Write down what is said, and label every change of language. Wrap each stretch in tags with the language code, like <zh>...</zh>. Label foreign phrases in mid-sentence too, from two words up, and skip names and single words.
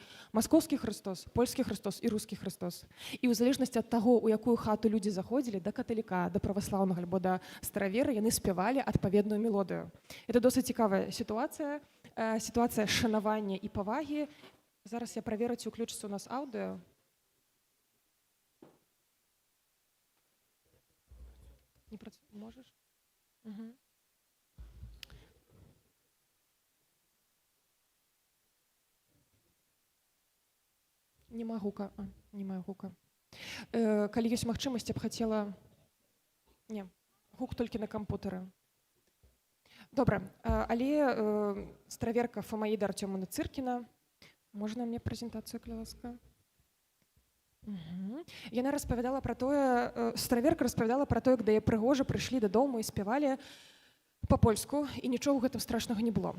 <be>Маскоўскі Хрыстос, польскі Хрыстос і рускі Хрыстос. І ў залежнасці ад таго, у якую хату людзі заходзілі, да каталіка, да праваслаўнага альбо да старавера, яны спявалі адпаведную мелодыю. Это досыць цікавая сітуацыя, сітуацыя шанавання і павагі. Зараз я праверу, ці ўключыцца у нас аўдыо.</be> <ru>Не можешь? Угу. Не могу.</ru> <be>Не маю гука. Калі ёсць магчымасць, я б хацела... Не, гук толькі на кампутары. Добра, але стараверка Фамаіда Артёмаўна Цыркіна. Можна мне прэзентацыю, калі ласка? Яна распавядала пра тое, стараверка распавядала пра тое, як да яе прыгожа прыйшлі дадому і спявалі па-польску, і нічога ў гэтым страшнага не было.</be>